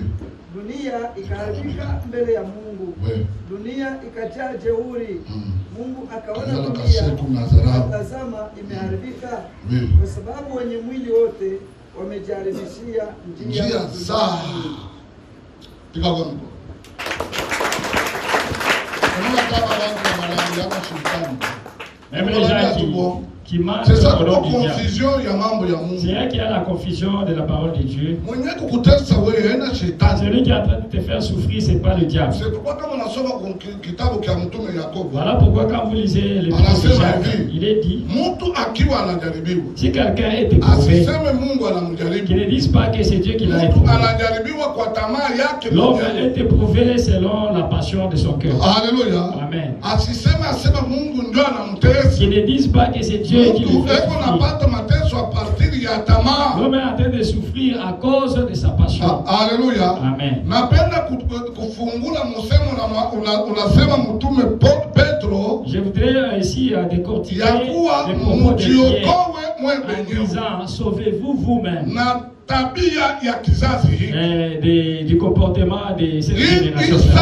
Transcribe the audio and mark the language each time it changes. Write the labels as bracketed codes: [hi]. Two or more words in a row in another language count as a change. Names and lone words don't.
[sw] Dunia ikaharibika mbele ya Mungu. Dunia ikajaa jeuri. Mungu akaona dunia, tazama imeharibika, kwa sababu wenye mwili wote wamejaribishia njia sawa. Piga gombo. [fr] Même les gens qui mangent c'est ça la confusion [sw] ya mambo ya Mungu. [fr] C'est là qu'il y a la confusion de la parole de Dieu. [sw] Mwenye kukutesa wewe haina shetani. [fr] Celui qui est en train de te faire souffrir, c'est pas le diable. C'est pourquoi quand on [sw] asoma kitabu cha mtume Yakobo. [fr] Voilà pourquoi quand vous lisez les Jacques, il est dit, [sw] mtu akiwa anajaribiwa, [fr] si quelqu'un est éprouvé, [sw] asiseme Mungu anamjaribu. [fr] Qu'il ne dise pas que c'est Dieu qui l'a éprouvé. [sw] Anajaribiwa kwa tamaa yake. [fr] L'homme est éprouvé selon la passion de son cœur. Alléluia. Amen. [sw] Asiseme asema Mungu ndio anamtesa. [fr] Qu'il ne dise pas que c'est Dieu qui le fait. L'homme est en train de souffrir à cause de sa passion. Alléluia. Amen. Je voudrais ici décortiquer les propos de Pierre en disant, sauvez-vous vous-même du comportement de cette génération.